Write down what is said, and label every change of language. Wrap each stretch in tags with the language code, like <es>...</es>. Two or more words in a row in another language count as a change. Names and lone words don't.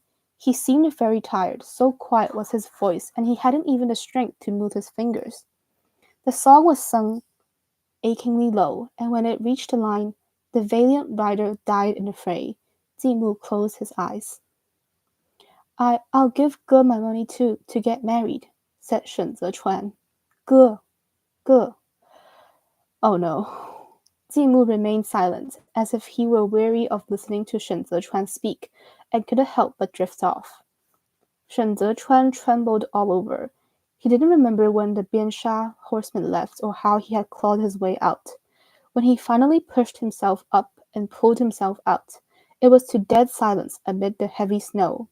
<en>He seemed very tired, so quiet was his voice, and he hadn't even the strength to move his fingers. The song was sung achingly low, and when it reached the line, "The valiant rider died in the fray," Ji Mu closed his eyes. I'll give Ge my money too, to get married, said Shen Zechuan. Ge, Ge. Oh no. Ji Mu remained silent, as if he were weary of listening to Shen Zechuan speak, and couldn't help but drift off. Shen Zechuan trembled all over. He didn't remember when the Biansha horseman left or how he had clawed his way out. When he finally pushed himself up and pulled himself out, it was to dead silence amid the heavy snow.</en>